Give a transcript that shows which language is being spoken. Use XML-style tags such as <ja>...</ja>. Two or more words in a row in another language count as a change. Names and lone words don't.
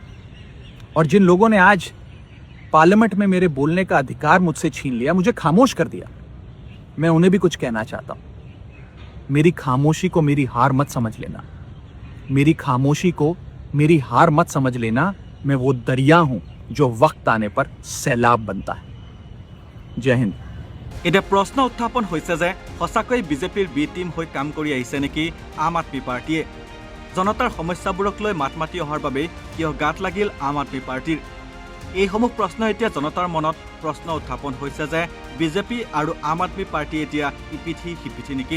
<hi>और जिन लोगों ने आज पार्लियामेंट में मेरे बोलने का अधिकार मुझसे छीन लिया, मुझे खामोश कर दिया, मैं उन्हें भी कुछ कहना चाहता हूं। मेरी खामोशी को मेरी हार मत समझ लेना, मेरी खामोशी को मेरी हार मत समझ लेना। मैं वो दरिया हूं जो वक्त आने पर सैलाब बनता है। जय हिंद।</hi> <as>এতিয়া প্ৰশ্ন উত্থাপন হৈছে যে সঁচাকৈ বিজেপিৰ</as> <en>B team</en> <as>হৈ কাম কৰি আহিছে নেকি আম আদমি পাৰ্টিয়ে? জনতাৰ সমস্যাবোৰক লৈ মাত মাতি অহাৰ বাবে কিয় গাত লাগিল আম আদমি পাৰ্টিৰ? এইসমূহ প্ৰশ্ন এতিয়া জনতাৰ মনত প্ৰশ্ন উত্থাপন হৈছে যে বিজেপি আৰু আম আদমি পাৰ্টি এতিয়া ইপিঠি সিপিঠি নেকি?</as>